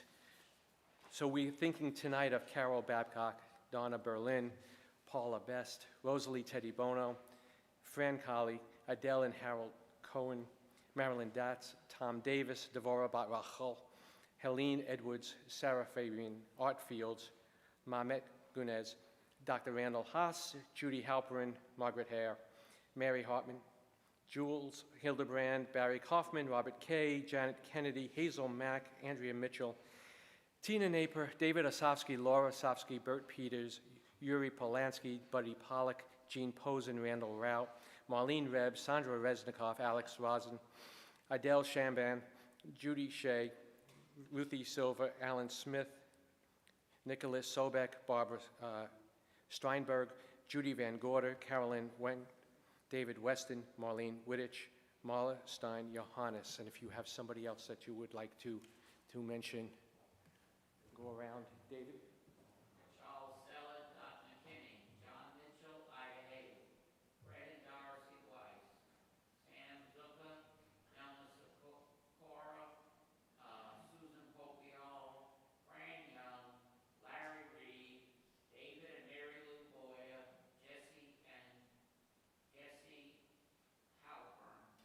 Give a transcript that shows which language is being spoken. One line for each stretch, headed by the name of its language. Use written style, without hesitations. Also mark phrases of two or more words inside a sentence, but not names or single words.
English: So we're thinking tonight of Carol Babcock, Donna Berlin, Paula Best, Rosalie Teddy Bono, Fran Colley, Adele and Harold Cohen, Marilyn Datz, Tom Davis, Devorah Bat Rachel, Helene Edwards, Sarah Fabian, Art Fields, Mahmet Gunez, Dr. Randall Haas, Judy Halperin, Margaret Hare, Mary Hartman, Jules Hildebrand, Barry Kaufman, Robert Kay, Janet Kennedy, Hazel Mack, Andrea Mitchell, Tina Naper, David Osofsky, Laura Osofsky, Bert Peters, Yuri Polanski, Buddy Pollock, Jean Posen, Randall Rao, Marlene Reb, Sandra Reznikoff, Alex Rosen, Adele Shamban, Judy Shea, Ruthie Silva, Alan Smith, Nicholas Sobek, Barbara Steinberg, Judy Van Gorder, Carolyn Wen, David Weston, Marlene Wittich, Marla Stein, Johannes. And if you have somebody else that you would like to mention, go around. David? Charles Sella, Dr. McKinney, John Mitchell, Ida Hayes, Fred and Dorothy Weiss, Sam Zucker, Nelma Sikora, Susan Popiol, Fran Young, Larry Reed, David and Mary Lou Boyer, Jesse Halpern.